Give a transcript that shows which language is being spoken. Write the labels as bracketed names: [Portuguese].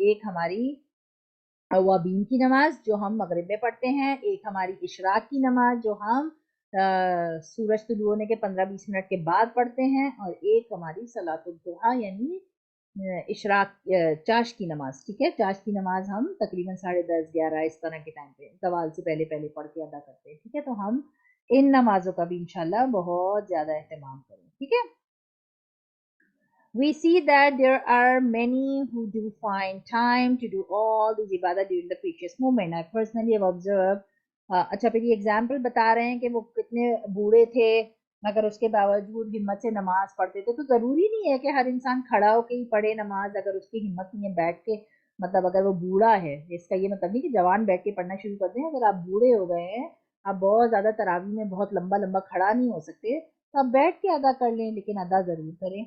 [Urdu] ایک ہماری اوابین کی نماز جو ہم مغرب میں پڑھتے ہیں، ایک ہماری اشراق کی نماز جو ہم سورج طلوع ہونے کے 15-20 منٹ کے بعد پڑھتے ہیں، اور ایک ہماری صلاۃ الضحیٰ یعنی اشراق چاش کی نماز، ٹھیک ہے. چاش کی نماز ہم تقریباً 10:30 11 اس طرح کے ٹائم پہ زوال سے پہلے پہلے پڑھ کے ادا کرتے ہیں، ٹھیک ہے. تو ہم ان نمازوں کا بھی انشاءاللہ بہت زیادہ اہتمام کریں، ٹھیک ہے. [English] We see that there are many who do find time to do all these ibadah during the precious moment. I personally have observed. [Urdu] اچھا پھر یہ ایگزامپل بتا رہے ہیں کہ وہ کتنے بوڑھے تھے مگر اس کے باوجود ہمت سے نماز پڑھتے تھے. تو ضروری نہیں ہے کہ ہر انسان کھڑا ہو کے ہی پڑھے نماز. اگر اس کی ہمت نہیں ہے بیٹھ کے، مطلب اگر وہ بوڑھا ہے، اس کا یہ مطلب نہیں کہ جوان بیٹھ کے پڑھنا شروع کر دیں. اگر آپ بوڑھے ہو گئے ہیں، آپ بہت زیادہ تراویح میں بہت لمبا لمبا کھڑا نہیں ہو سکتے، تو آپ بیٹھ کے ادا کر لیں، لیکن ادا ضرور کریں.